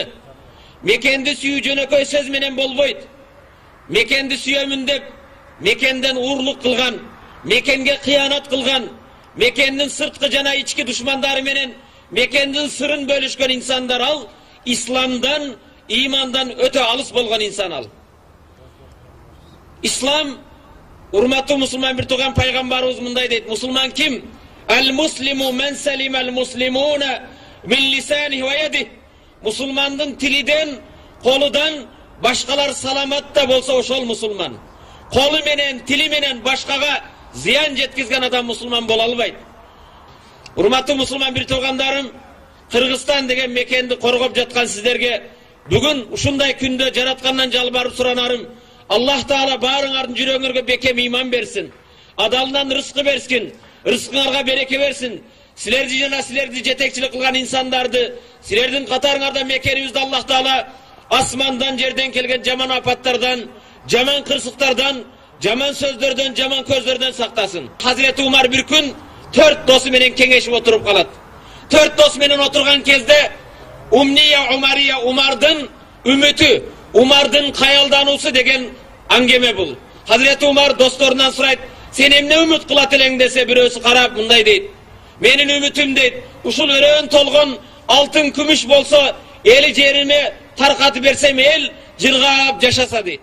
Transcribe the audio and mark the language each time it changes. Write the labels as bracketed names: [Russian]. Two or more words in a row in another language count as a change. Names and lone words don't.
[Kyrgyz] Мекенди сүйүү жөнөкөй сөз менен болбойт. Мекенди сүйөмүн деп мекенден уурлук кылган, мекенге кыянат кылган, мекендин сырткы жана ички душмандары менен мекендин сырын бөлүшкөн инсандар ал исламдан, имандан өтө алыс болгон инсан ал. Ислам, урматтуу мусулман бир тууган пайгамбарыбыз мындай дейт: мусулман ким? [Arabic] المسلم من سلم المسلمون من لسانه ويده. [Kyrgyz] Мусулмандын тилиден, колудан башкалар саламатта болсо ошол мусулман. Колу менен, тили менен башкага зыян жеткизген адам мусулман боло албайт. Урматтуу мусулман бир туугандарым, Кыргызстан деген мекенди коргоп жаткан сиздерге бүгүн ушундай күндө жараткандан жалбарып суранарым: Аллах Таала баарыңардын жүрөгүңөргө бекем иман берсин, адалынан рызкы берсин, рызкыңарга береке берсин. Силерди жана силерди жетекчилик кылган инсандарды, силердин катарыңарда мекенибизди Аллах Таала асмандан, жерден келген жаман апаттардан, жаман кырсыктардан, жаман сөздөрдөн, жаман көздөрдөн сактасын. Hazreti Umar bir күн 4 досу менен кеңешип отуруп калат. 4 дос менен отурган кезде Умния Умария, Умардын үмүтү, Умардын каялдануусу деген аңгеме бул. Hazreti Umar досторунан сурайт: "Сен эмне үмүт кылат элең?" десе, бирөөсү карап мындай дейт: "Менин үмүтүм дейт, ушул өрөөн толгон алтын күмүш болсо, эли жериме таркатып берсем, эл жыргап жашаса" дейт.